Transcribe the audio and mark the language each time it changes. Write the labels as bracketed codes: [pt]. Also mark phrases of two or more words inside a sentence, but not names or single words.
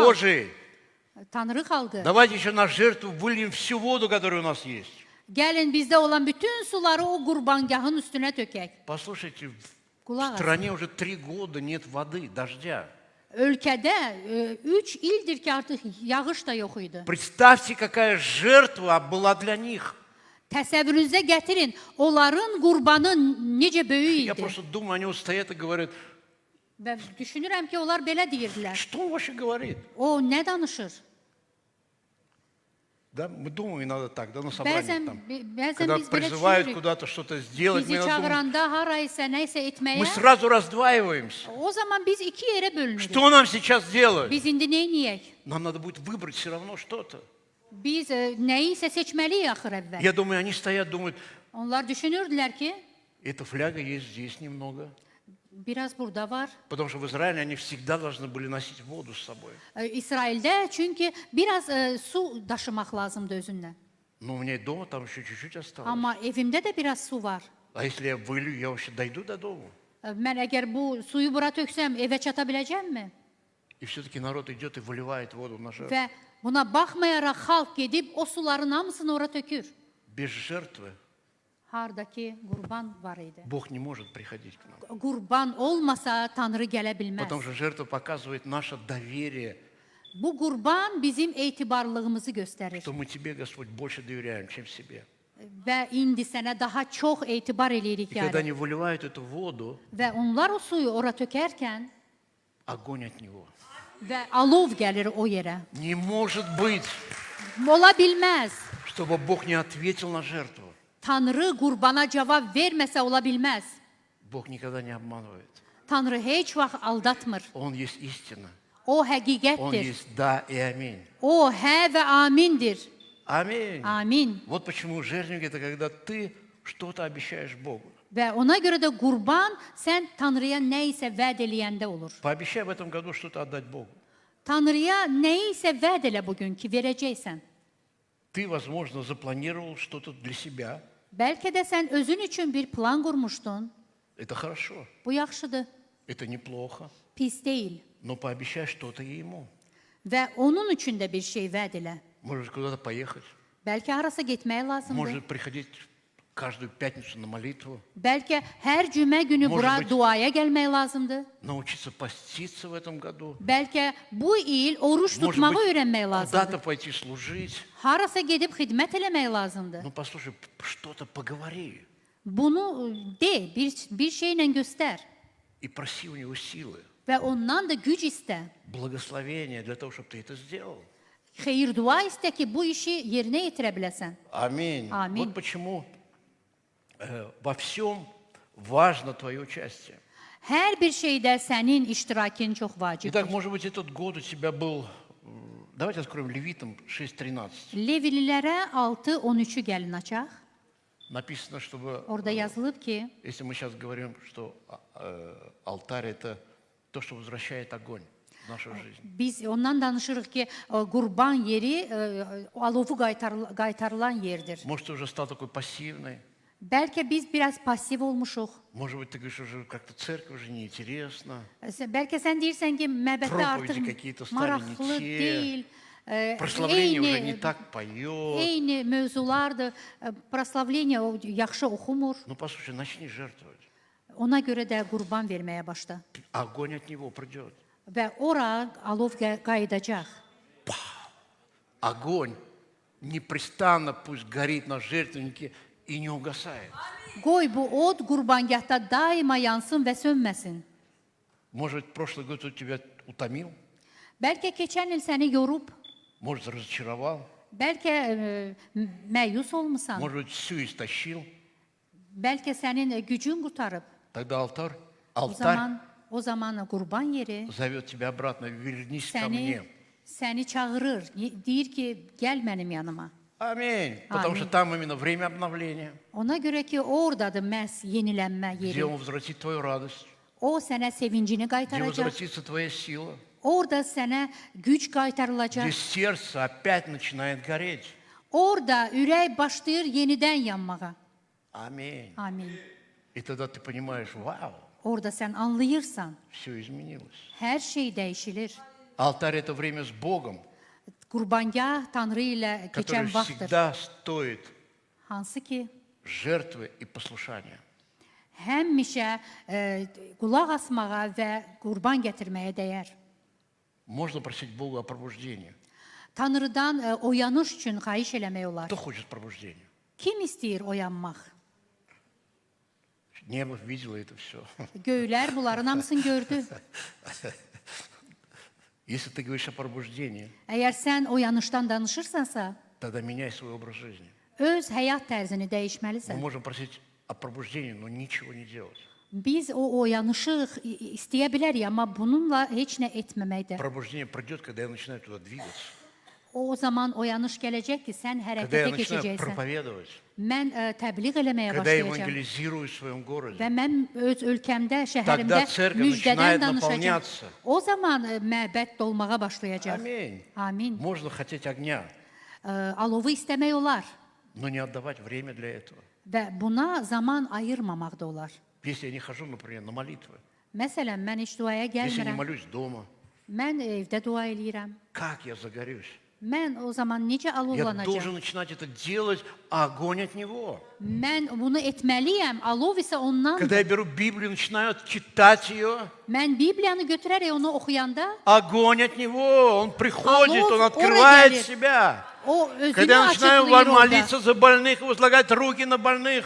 [ru] Божий, [az] Tanrı xalqı, [ru] давайте еще на жертву выльем всю воду, которая у нас есть. [az] gəlin bizdə olan bütün suları o qurbangahın üstünə tökək. [ru] Послушайте, в [az] Qulaq asın. [ru] стране уже 3 года нет воды, дождя. [az] Ölkədə 3 ildir ki, artıq yağış da yox idi. [ru] Представьте, какая жертва была для них. [az] Təsəvvürünüzə gətirin, onların qurbanı necə böyük [ru] Я [az] idi. [ru] просто думаю, они вот стоят и говорят, [az] Və düşünürəm ki, onlar belə deyirdilər. [ru] что он вообще говорит? [az] O nə danışır? [ru] Да, мы думаем иногда так, да, на собрании [az] Bəzən, [ru] там. [az] bəzən [ru] Когда [az] biz belə [ru] призывают [az] düşünürük. [ru] куда-то что-то сделать, мы [az] Bizi [ru] иногда думаем, [az] çağıranda haraysa, nəysə etməyə, [ru] мы sразу раздваиваемся. [az] o zaman biz iki yerə bölünürük. [ru] Что нам сейчас делать? [az] Biz indi neyniyək? [ru] Нам надо будет выбрать все равно что-то. [az] Biz nəyisə seçməliyik axır əvvəl. [ru] Я думаю, они стоят, думают, [az] Onlar düşünürdülər ki, [ru] эта фляга есть здесь немного. [az] biraz burada var. [ru] Потому что в Израиле они всегда должны были носить воду с собой. [az] İsraildə çünki biraz su daşımaq lazımdı özündən. [ru] Но у меня и дома там еще чуть-чуть осталось. [az] Amma evimdə də biraz su var. [ru] А если я вылью, я вообще дойду до дома. [az] Mən əgər bu suyu bura töksəm, evə çata biləcəmmi? [ru] И все-таки народ идет и выливает воду на жертву. [az] Və buna baxmayaraq xalq gedib o suların hamısını ora tökür. [ru] Без жертвы [az] Hardakı qurban var idi. [ru] Бог не может приходить к нам. [az] Qurban olmasa Tanrı gələ bilməz. [ru] Потому что жертва показывает наше доверие, [az] Bu qurban bizim etibarlığımızı göstərir. [ru] что мы Тебе, Господь, больше доверяем, чем себе. [az] Və indi sənə daha çox etibar eləyirik [ru] И когда [az] yəni. [ru] они выливают эту воду, [az] Və onlar o suyu ora tökərkən [ru] огонь от Него. [az] və alov gəlir o yerə. [ru] Не может быть, [az] Ola bilməz. [ru] чтобы Бог не ответил на жертву. [az] Tanrı qurbana cavab verməsə ola bilməz. [ru] Бог никогда не обманывает. [az] Tanrı heç vaxt aldatmır. [ru] Он есть истина. [az] O [ru] Он [az] həqiqətdir. [ru] есть да и аминь. [az] O hə və amindir. [ru] Аминь. [az] Amin. [ru] Вот почему жертвенник – это когда ты что-то обещаешь Богу. [az] Və ona görə də qurban sən Tanrıya nə isə vəd eləyəndə olur. [ru] Пообещай в этом году что-то отдать Богу. [az] Tanrıya nə isə vəd elə bugün ki, verəcəksən. [ru] Ты, возможно, запланировал что-то для себя. [az] Bəlkə də sən özün üçün bir plan qurmuşdun. [ru] Это хорошо, [az] Bu yaxşıdır, [ru] это неплохо. [az] pis deyil. [ru] Но пообещай что-то и ему. [az] Və onun üçün də bir şey vəd elə. [ru] Может куда-то поехать. [az] Bəlkə harasa getmək lazımdır. [ru] Может приходить каждую пятницу на молитву. [az] Bəlkə hər cümə günü [ru] Может [az] bura [ru] быть- [az] duaya gəlmək lazımdır. [ru] Научиться поститься в этом году. [az] Bəlkə bu il oruç [ru] Может [az] tutmağı [ru] быть, [az] öyrənmək lazımdır. [ru] куда-то пойти служить. [az] Harasa gedib xidmət eləmək lazımdır. [ru] Ну, послушай, что-то поговори. [az] Bunu de, bir şeylə göstər [ru] И проси у него силы, [az] və ondan da güc istə. [ru] благословения для того, чтобы ты это сделал. [az] Xeyir dua istə ki, bu işi yerinə yetirə biləsən. [ru] Аминь. Аминь. Вот почему во всем важно твое участие. [az] Hər bir şeydə sənin iştirakın çox vacibdir. [ru] Итак, может быть, этот год у тебя был... Давайте откроем Левитам 6:13. [az] Levililərə 6:13-ü gəlin açaq. [ru] Написано, чтобы... [az] Orada yazılıb ki, [ru] Если мы сейчас говорим, что алтарь – это то, что возвращает огонь в нашу жизнь. [az] biz ondan danışırıq ki, qurban yeri alovu qaytarılan yerdir. [ru] Может, ты уже стал такой пассивный. [az] Bəlkə biz biraz passiv olmuşuq. [ru] Может быть, ты говоришь, уже как-то церковь уже неинтересна. [az] Bəlkə sən deyirsən ki, məbəddə [ru] Проповеди [az] artıq [ru] какие-то стали [az] maraqlı [ru] не те. [az] deyil. [ru] Прославление уже не так поет. [az] Eyni mövzulardır. Proslavleniya yaxşı oxumur. [ru] Ну, послушай, начни жертвовать. [az] Ona görə də qurban verməyə başla. [ru] Огонь от него придет. [az] Və ora alov qayıdacaq. [ru] Огонь непрестанно пусть горит на жертвеннике и не угасает. [az] Qoy bu od qurbangahda daima yansın və sönməsin. [ru] Может, прошлый год он тебя утомил, [az] Bəlkə keçən il səni yorub, [ru] может, разочаровал, [az] bəlkə məyus olmusan, [ru] может быть, всю истощил. [az] bəlkə sənin gücün qurtarıb. [ru] Тогда алтарь [az] O zaman qurban yeri [ru] зовет тебя обратно, вернись ко мне. [az] səni çağırır, deyir ki, gəl mənim yanıma. [ru] Аминь. Потому что там именно время обновления, [az] Ona görə ki, oradadır məhz yenilənmə [ru] где [az] yeri. [ru] Он возвратит твою радость, [az] O sənə sevincini [ru] где [az] qaytaracaq. [ru] возвратится твоя сила, [az] Orada sənə güc [ru] где [az] qaytarılacaq. [ru] сердце опять начинает гореть. [az] Orada ürək başlayır yenidən yanmağa. [ru] Аминь. [az] Amin. [ru] И тогда ты понимаешь, вау, [az] Orada sən anlayırsan, [ru] все изменилось. [az] hər şey dəyişilir. [ru] Алтарь – это время с Богом, [az] Qurbangah Tanrı ilə [ru] который [az] keçən vaxtdır. [ru] всегда стоит [az] Hansı ki, [ru] жертвы и послушания. [az] həmişə qulaq asmağa və qurban gətirməyə dəyər. [ru] Можно просить Бога о пробуждении. [az] Tanrıdan oyanış üçün xahiş eləmək olar. [ru] Кто хочет пробуждения? [az] Kim istəyir oyanmaq? [ru] Небо видело это все. [az] Göylər bunların hamısını gördü. [ru] Если ты говоришь о пробуждении, [az] Əgər sən oyanışdan danışırsansa, [ru] тогда меняй свой образ жизни. [az] öz həyat tərzini [ru] Мы [az] dəyişməlisən. [ru] можем просить о пробуждении, но ничего не делать. [az] Biz o oyanışı istəyə bilərik, amma bununla heç nə etməməkdə. [ru] Пробуждение придет, когда я начинаю туда двигаться. [az] O zaman oyanış gələcək ki, sən [ru] Когда я [az] hərəkətə [ru] начинаю [az] keçəcəksən. [ru] проповедовать. [az] Mən təbliğ eləməyə [ru] Когда я [az] başlayacağam. [ru] евангелизирую в своем gороде. [az] Və mən öz ölkəmdə, şəhərimdə [ru] Тогда церковь [az] müjdədən [ru] начинает [az] danışacağam. [ru] наполняться. [az] O zaman məbəd dolmağa başlayacaq. [ru] Аминь. [az] Amin. [ru] Можно хотеть огня, [az] Alovu istəmək olar [ru] но не отдавать время для этого. [az] və buna zaman ayırmamaq da olar. [ru] Если я не хожу, например, на молитвы, [az] Məsələn, mən heç duaya [ru] если не [az] gəlmirəm. [ru] молюсь дома, [az] Mən evdə dua eləyirəm. [ru] как я загорюсь? [az] Mən o zaman necə [ru] Я должен [az] alovlanacağam? [ru] начинать это делать, а огонь от Него. [az] Mən bunu etməliyəm. Alov isə ondan. [ru] Когда я беру Библию, начинаю читать ее, [az] Mən Bibliyanı götürərək onu oxuyanda [ru] огонь от Него, Он приходит, [az] Алло, [ru] Он [az] ора [ru] открывает говорит. себя. [az] o [ru] Когда [az] özünü [ru] я начинаю [az] açıqlayır orada. [ru] молиться за больных и возлагать руки на больных,